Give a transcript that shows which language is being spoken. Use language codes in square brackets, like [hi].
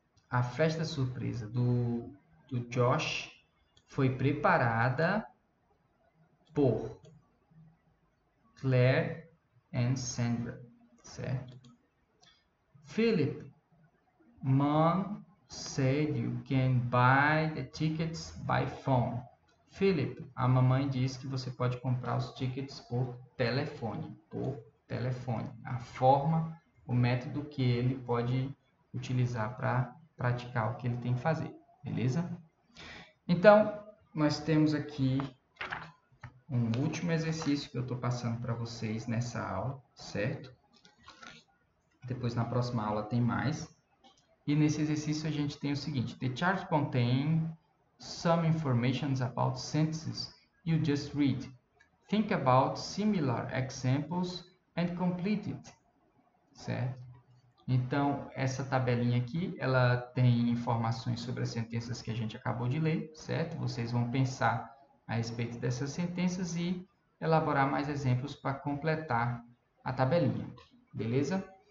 [pt] A festa surpresa do Josh foi preparada por Claire and Sandra, certo? [en] Philip, Mom said you can buy the tickets by phone. [pt] Philip, a mamãe disse que você pode comprar os tickets por telefone. A forma, o método que ele pode utilizar para praticar o que ele tem que fazer, beleza? Então, nós temos aqui um último exercício que eu estou passando para vocês nessa aula, certo? Depois, na próxima aula, tem mais. E nesse exercício, a gente tem o seguinte. [en] The chart contains some information about sentences you just read. Think about similar examples and complete it. [pt] Certo? Então, essa tabelinha aqui, ela tem informações sobre as sentenças que a gente acabou de ler, certo? Vocês vão pensar a respeito dessas sentenças e elaborar mais exemplos para completar a tabelinha, beleza?